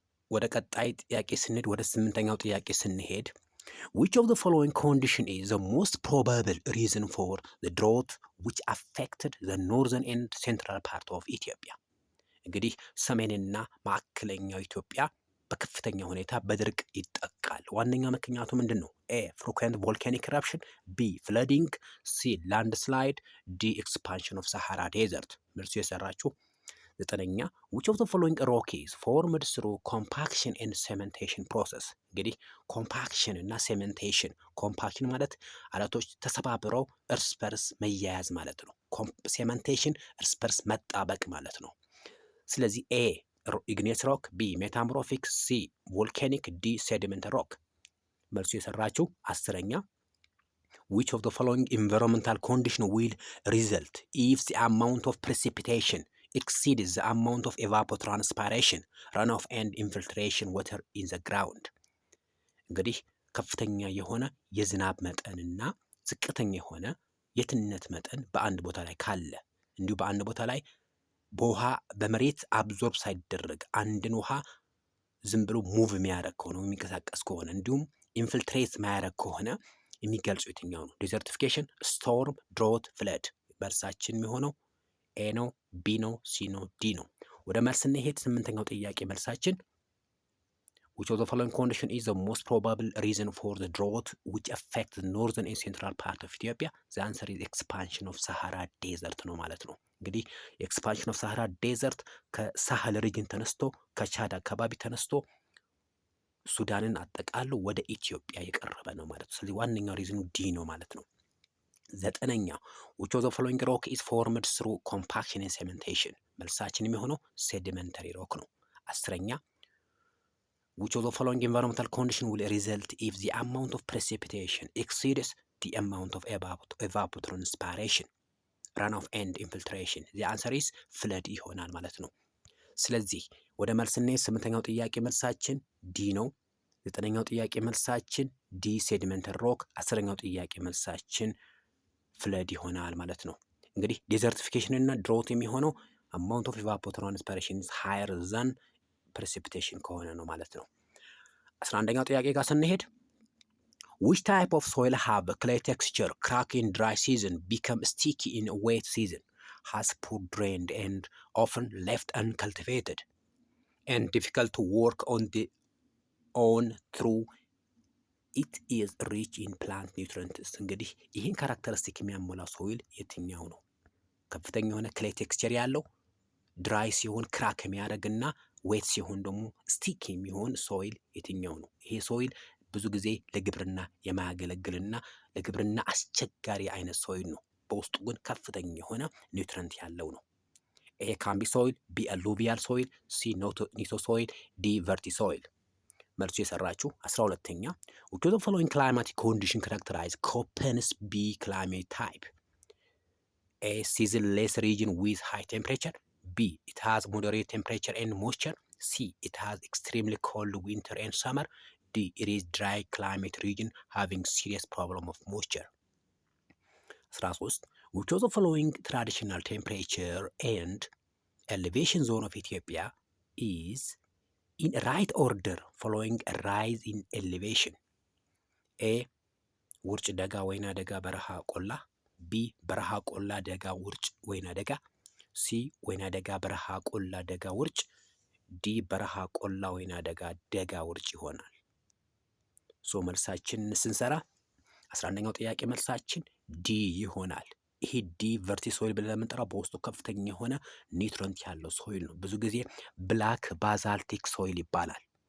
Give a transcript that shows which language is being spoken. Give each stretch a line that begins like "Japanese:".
Amharic: ወደ ቀጣይ ጥያቄ ስንሄድ
English: ወደ 8ኛው ጥያቄ ስንሄድ which of the following condition is the most probable reason for the drought which affected the northern and central part of Ethiopia?
Amharic: እንግዲህ ሰሜንና ማዕከለኛው ኢትዮጵያ በከፍተኛ ሁኔታ በድርቅ ይጠቃል። ዋነኛ ምክንያቱ ምንድን ነው?
English: ኤ frequent volcanic eruption, B flooding, C landslide, D expansion of Sahara desert።
Amharic: መልሱ የሰራችሁ 9ኛ
English: which of the following rock is formed through compaction and cementation process?
Amharic: እንግዲህ ኮምፓክሽን እና ሴሜንቴሽን፣ ኮምፓክሽን ማለት አለቶች ተሰባብረው እርስ በርስ መያያዝ ማለት ነው። ሴሜንቴሽን እርስ በርስ መጣበቅ ማለት ነው። ስለዚህ ኤ ኢግኒየስ ሮክ፣ ቢ ሜታሞርፊክ፣ ሲ ቮልካኒክ፣ ዲ ሴዲመንት ሮክ። መልሱ የሰራችው 10ኛ
English: which of the following environmental condition will result if the amount of precipitation exceeds the amount of evapotranspiration, runoff and infiltration water in the ground?
Amharic: እንግዲህ ከፍተኛ የሆነ የዝናብ መጠንና ዝቅተኛ የሆነ የትነት መጠን በአንድ ቦታ ላይ ካለ እንዲሁ በአንድ ቦታ ላይ በውሃ በመሬት አብዞርብ ሳይደረግ አንድን ውሃ ዝም ብሎ ሙቭ የሚያደርግ ከሆነ የሚንቀሳቀስ ከሆነ እንዲሁም ኢንፊልትሬት ማያደርግ ከሆነ የሚገልጹ የትኛው ነው?
English: ዲዘርቲፊኬሽን፣ ስቶርም፣ ድሮት፣ ፍለድ።
Amharic: መልሳችን የሚሆነው ኤ ነው፣ ቢ ነው፣ ሲ ነው፣ ዲ ነው። ወደ መልስ እንሄድ። 8ኛው ጥያቄ መልሳችን
English: which of the following condition is the most probable reason for the drought which affects the northern and central part of Ethiopia? The answer is expansion of Sahara desert
Amharic: ነው ማለት ነው። እንግዲህ ኤክስፓንሽን ኦፍ ሳሃራ ዴዘርት ከሳህል ሪጅን ተነስቶ ከቻድ አካባቢ ተነስቶ ሱዳንን አጠቃሎ ወደ ኢትዮጵያ የቀረበ ነው ማለት ነው። ስለዚህ ዋነኛው ሪዝኑ ዲ ነው ማለት ነው። 9ኛ
English: which of the following rock is formed through compaction and cementation?
Amharic: መልሳችን የሚሆነው ሴዲመንተሪ ሮክ ነው። 10ኛ
English: which of the following environmental condition will result if the amount of precipitation exceeds the amount of evapotranspiration, runoff and infiltration? The answer is flood
Amharic: ይሆናል ማለት ነው። ስለዚህ ወደ መልስና 8ኛው ጥያቄ መልሳችን ዲ ነው። 9ኛው ጥያቄ መልሳችን ዲ ሴዲመንተሪ ሮክ፣ 10ኛው ጥያቄ መልሳችን ፍለድ ይሆናል ማለት ነው። እንግዲህ ዴዘርቲፊኬሽን እና ድሮት የሚሆነው
English: አማውንት ኦፍ ኢቫፖትራንስፓሬሽን ሃየር ዛን ፕሬሲፒቴሽን
Amharic: ከሆነ ነው ማለት ነው። 11ኛው ጥያቄ ጋር ስንሄድ
English: which type of soil have clay texture, crack in dry season, become sticky in wet season, has poor drained and often left uncultivated and difficult to work on through it is rich in plant nutrients።
Amharic: እንግዲህ ይህን ካራክተሪስቲክ የሚያሞላ ሶይል የትኛው ነው? ከፍተኛ የሆነ ክሌይ ቴክስቸር ያለው፣ ድራይ ሲሆን ክራክ የሚያደርግና ዌት ሲሆን ደግሞ ስቲክ የሚሆን ሶይል የትኛው ነው? ይሄ ሶይል ብዙ ጊዜ ለግብርና የማያገለግልና ለግብርና አስቸጋሪ አይነት ሶይል ነው። በውስጡ ግን ከፍተኛ የሆነ ኒውትረንት ያለው ነው። ኤ ካምቢ ሶይል፣ ቢ አሉቪያል ሶይል፣ ሲ ኒቶ ሶይል፣ ዲ ቨርቲ ሶይል። መልሱ የሰራችሁ 12ኛ
English: which of the following climatic condition characterize Köppen's B climate type? A seasonless region with high temperature, B it has moderate temperature and moisture, C it has extremely cold winter and summer, D it is dry climate region having serious problem of moisture. 13 which of the following traditional temperature and elevation zone of Ethiopia is in right order following a rise in elevation?
Amharic: A ውርጭ ደጋ ወይና ደጋ በረሃ ቆላ፣ ቢ በረሃ ቆላ ደጋ ውርጭ ወይና ደጋ፣ ሲ ወይና ደጋ በረሃ ቆላ ደጋ ውርጭ፣ ዲ በረሃ ቆላ ወይና ደጋ ደጋ ውርጭ ይሆናል። ሶ መልሳችን ስንሰራ 11ኛው ጥያቄ መልሳችን ዲ ይሆናል። ይሄ ዲ ቨርቲ ሶይል ብለን የምንጠራው በውስጡ ከፍተኛ የሆነ ኒውትረንት ያለው ሶይል ነው። ብዙ ጊዜ ብላክ ባዛልቲክ ሶይል ይባላል።